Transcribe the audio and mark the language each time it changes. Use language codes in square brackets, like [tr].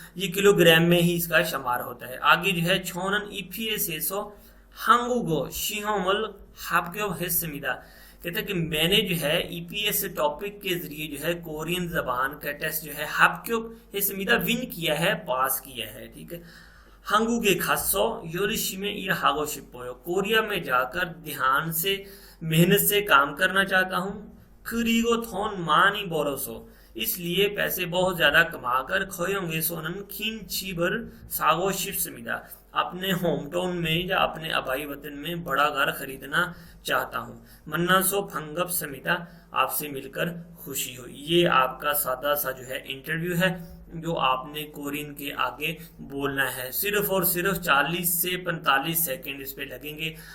[hi] ये किलोग्राम में ही इसका शुमार होता है। आगे जो है [ko] छोनन ईपीएसएसओ 한국어 시험을 합격했습니다। [hi] कहते हैं कि मैंने जो है ईपीएस टॉपिक के जरिए जो है कोरियन जबान का टेस्ट जो है [ko] 합격했습니다 [hi] विन किया है, पास किया है, ठीक है। [ko] 한국에 가서 열심히 일하고 싶어요। [hi] कोरिया में जाकर ध्यान से मेहनत से काम करना चाहता हूँ। [ko] 그리고 돈 많이 벌어서, [hi] इसलिए पैसे बहुत ज्यादा कमाकर [ko] खयोंगेसोनन 김집을 사고 싶습니다। [hi] अपने होम टाउन में या अपने आबाई वतन में बड़ा घर खरीदना चाहता हूँ। [ko] मन्ना सो फंगप समिता, [hi] आपसे मिलकर खुशी हुई। ये आपका सादा सा जो है इंटरव्यू है जो आपने कोरियन के आगे बोलना है। सिर्फ और सिर्फ 40 से 45 सेकंड इस पे लगेंगे।